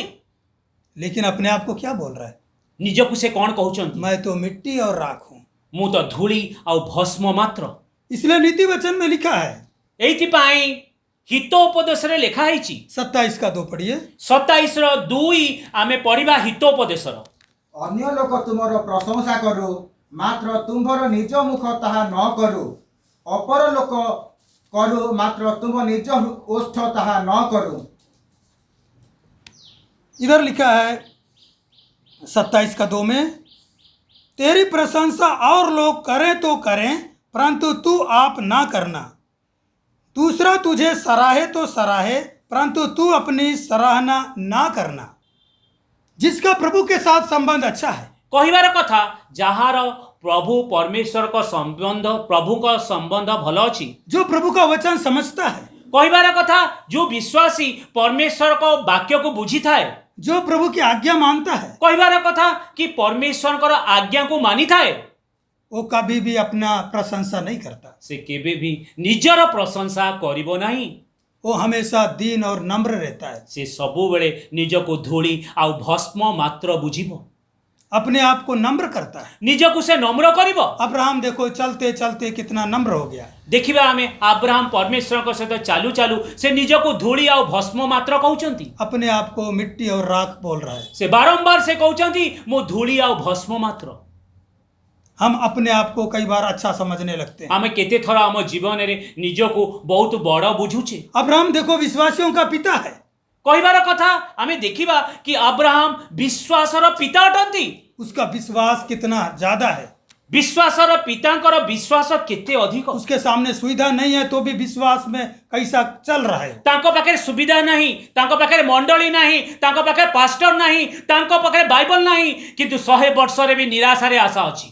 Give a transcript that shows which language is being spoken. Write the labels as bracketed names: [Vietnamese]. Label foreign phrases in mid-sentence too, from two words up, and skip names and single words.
[Hindi] लेकिन अपने आप को क्या बोल रहा है? [Odia] ନିଜକୁ ସେ କଣ କହୁଛନ୍ତି? [Hindi] मैं तो मिट्टी और राख हूं। [Odia] ମୁଁ ତ ଧୂଳି ଆଉ ଭସ୍ମ ମାତ୍ର। [Hindi] इसलिए नीति वचन में लिखा है, [Odia] ଏଇଥିପାଇଁ ହିତ ଉପଦେଶରେ ଲେଖା ହେଇଛି। [Hindi] 27 का 2 पढ़िए। [Odia] 27:2 ଆମେ ପଢିବା ହିତ ଉପଦେଶର। ଅନ୍ୟ ଲୋକ ତୁମର ପ୍ରଶଂସା କରୁ, ମାତ୍ର ତୁମ୍ଭର ନିଜ ମୁଖ ତାହା ନ କରୁ। ଅପର ଲୋକ କରୁ, ମାତ୍ର ତୁମ ନିଜ ଓଷ୍ଠ ତାହା ନ କରୁ। [Hindi] इधर लिखा है 27 का 2 में, तेरी प्रशंसा और लोग करें तो करें, परंतु तू आप ना करना। दूसरा तुझे सराहे तो सराहे, परंतु तू अपनी सराहना ना करना। जिसका प्रभु के साथ संबंध अच्छा है, [Odia] କହିବାର କଥା ଯାହାର ପ୍ରଭୁ ପରମେଶ୍ୱରଙ୍କ ସମ୍ବନ୍ଧ ପ୍ରଭୁଙ୍କ ସମ୍ବନ୍ଧ ଭଲ ଅଛି, [Hindi] जो प्रभु का वचन समझता है, [Odia] କହିବାର କଥା ଯେଉଁ ବିଶ୍ୱାସୀ ପରମେଶ୍ୱରଙ୍କ ବାକ୍ୟକୁ ବୁଝିଥାଏ, [Hindi] जो प्रभु की आज्ञा मानता है, [Odia] କହିବାର କଥା କି ପରମେଶ୍ୱରଙ୍କର ଆଜ୍ଞାକୁ ମାନିଥାଏ, [Hindi] वो कभी भी अपना प्रशंसा नहीं करता। [Odia] ସେ କେବେ ବି ନିଜର ପ୍ରଶଂସା କରିବ ନାହିଁ। [Hindi] वो हमेशा दीन और नम्र रहता है। [Odia] ସେ ସବୁବେଳେ ନିଜକୁ ଧୂଳି ଆଉ ଭସ୍ମ ମାତ୍ର ବୁଝିବ, [Hindi] अपने आप को नम्र करता है। [Odia] ନିଜକୁ ସେ ନମ୍ର କରିବ। [Hindi] अब्राहम देखो चलते चलते कितना नम्र हो गया। [Odia] ଦେଖିବା ଆମେ ଆବ୍ରାହମ ପରମେଶ୍ୱରଙ୍କ ସହିତ ଚାଲୁ ଚାଲୁ ସେ ନିଜକୁ ଧୂଳି ଆଉ ଭସ୍ମ ମାତ୍ର କହୁଛନ୍ତି। [Hindi] अपने आप को मिट्टी और राख बोल रहा है। [Odia] ସେ ବାରମ୍ବାର ସେ କହୁଛନ୍ତି ମୁଁ ଧୂଳି ଆଉ ଭସ୍ମ ମାତ୍ର। [Hindi] हम अपने आप को कई बार अच्छा समझने लगते हैं। [Odia] ଆମେ କେତେ ଥର ଆମ ଜୀବନରେ ନିଜକୁ ବହୁତ ବଡ଼ ବୁଝୁଛେ। [Hindi] अब्राहम देखो विश्वासियों का पिता है। [Odia] କହିବାର କଥା ଆମେ ଦେଖିବା କି ଆବ୍ରାହମ ବିଶ୍ୱାସର ପିତା ଅଟନ୍ତି। [Hindi] उसका विश्वास कितना ज्यादा है। [Odia] ବିଶ୍ୱାସର ପିତାଙ୍କର ବିଶ୍ୱାସ କେତେ ଅଧିକ [Hindi] उसके सामने सुविधा नहीं है तो भी विश्वास में कैसा चल रहा है। [Odia] ତାଙ୍କ ପାଖେ ସୁବିଧା ନାହିଁ, ତାଙ୍କ ପାଖେ ମଣ୍ଡଳୀ ନାହିଁ, ତାଙ୍କ ପାଖେ ପାଷ୍ଟର ନାହିଁ, ତାଙ୍କ ପାଖେ ବାଇବଲ ନାହିଁ, କିନ୍ତୁ 100 ବର୍ଷ ରେ ବି ନିରାଶା ରେ ଆଶା ଅଛି।